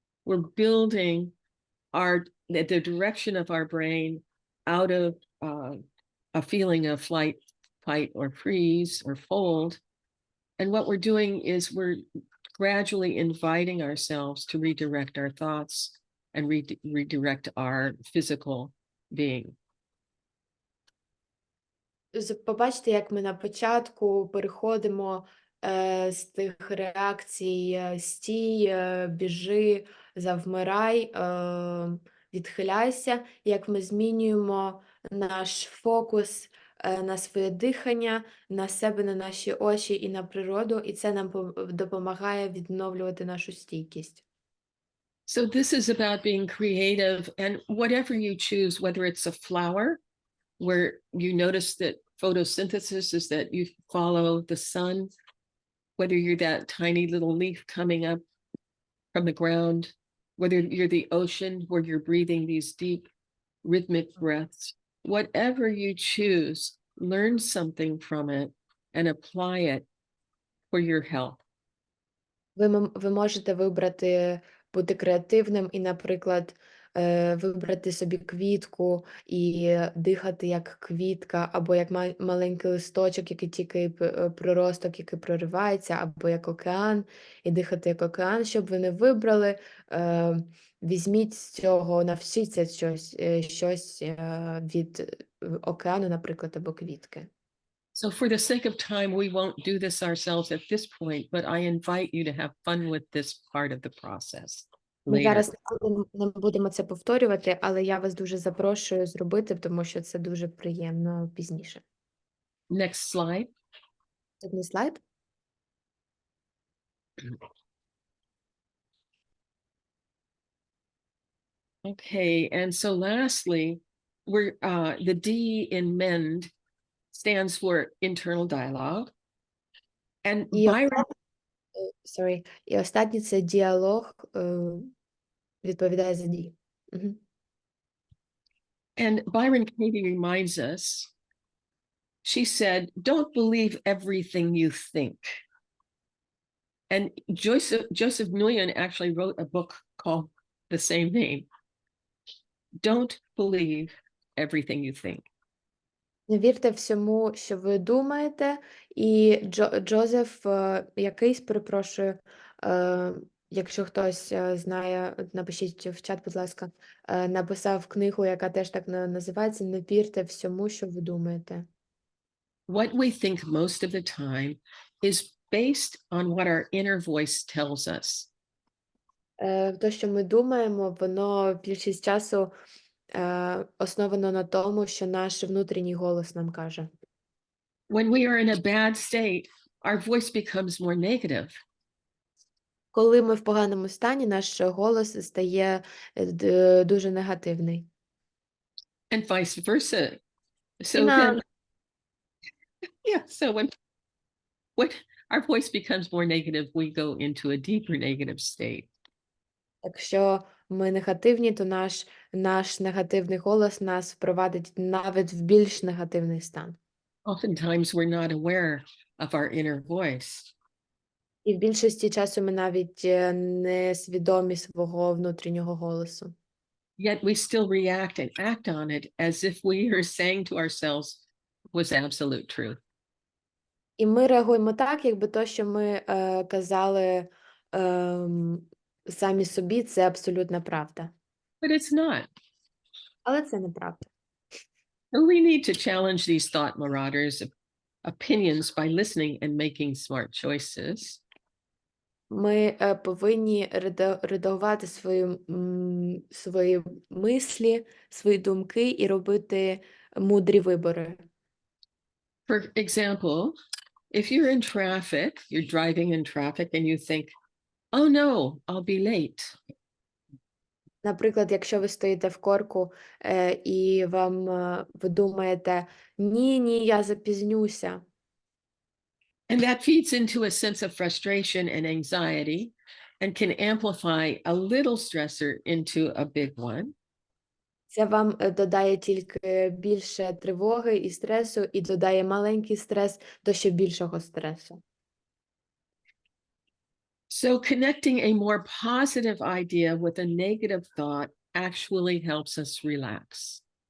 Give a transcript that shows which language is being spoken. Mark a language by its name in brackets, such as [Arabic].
[English] We're building the direction of our brain out of a feeling of flight, fight, or freeze, or fold. And what we're doing is we're gradually inviting ourselves to redirect our thoughts and redirect our physical being. [Ukrainian] Побачите, як ми на початку переходимо з тих реакцій стій, біжи, завмирай, відхиляйся, як ми змінюємо наш фокус на своє дихання, на себе, на наші очі і на природу, і це нам допомагає відновлювати нашу стійкість. [English] So this is about being creative, and whatever you choose, whether it's a flower, where you notice that photosynthesis is that you follow the sun, whether you're that tiny little leaf coming up from the ground, whether you're the ocean where you're breathing these deep rhythmic breaths, whatever you choose, learn something from it and apply it for your health. [Ukrainian] Ви можете вибрати бути креативним і, наприклад, вибрати собі квітку і дихати як квітка, або як маленький листочок, який тільки приросток, який проривається, або як океан, і дихати як океан. Щоб ви не вибрали, візьміть з цього, навчіться щось від океану, наприклад, або квітки. [English] So for the sake of time, we won't do this ourselves at this point, but I invite you to have fun with this part of the process [Ukrainian] Ми [English] later. [Ukrainian] зараз не будемо це повторювати, але я вас дуже запрошую зробити, тому що це дуже приємно пізніше. [English] Next slide. [Ukrainian] Наступний слайд. [English] Okay, and so lastly, we're the D in MEND stands for internal dialogue. And Byron, [Ukrainian] І останній – це діалог, відповідає за дії. [English] and Byron Katie reminds us, she said, don't believe everything you think. And Joseph Nguyen actually wrote a book called the same name. Don't believe everything you think. [Ukrainian] Не вірте всьому, що ви думаєте. І Джозеф якийсь, перепрошую, якщо хтось знає, напишіть в чат, будь ласка, написав книгу, яка теж так називається «Не вірте всьому, що ви думаєте». [English] What we think most of the time is based on what our inner voice tells us. [Ukrainian] То, що ми думаємо, воно більшість часу основано на тому, що наш внутрішній голос нам каже. [English] When we are in a bad state, our voice becomes more negative. [Ukrainian] Коли ми в поганому стані, наш голос стає дуже негативний. [English] And vice versa. So [Ukrainian] І [English] then, so when our voice becomes more negative, we go into a deeper negative state. [Ukrainian] Якщо ми негативні, то наш негативний голос нас впровадить навіть в більш негативний стан. [English] Oftentimes we're not aware of our inner voice. [Ukrainian] І в більшості часу ми навіть не свідомі свого внутрішнього голосу. [English] Yet we still react and act on it as if we are saying to ourselves was absolute truth. [Ukrainian] І ми реагуємо так, якби то, що ми казали самі собі, це абсолютна правда. [English] But it's not. [Ukrainian] Але це неправда. [English] So we need to challenge these thought marauders' opinions by listening and making smart choices. [Ukrainian] Ми повинні редагувати свої мислі, свої думки і робити мудрі вибори. [English] For example, if you're in traffic, you're driving in traffic and you think, oh no, I'll be late. [Ukrainian] Наприклад, якщо ви стоїте в корку і ви думаєте, ні, я запізнюся. [English] And that feeds into a sense of frustration and anxiety and can amplify a little stressor into a big one. [Ukrainian] Це вам додає тільки більше тривоги і стресу, і додає маленький стрес до ще більшого стресу. [English] So connecting a more positive idea with a negative thought actually helps us relax.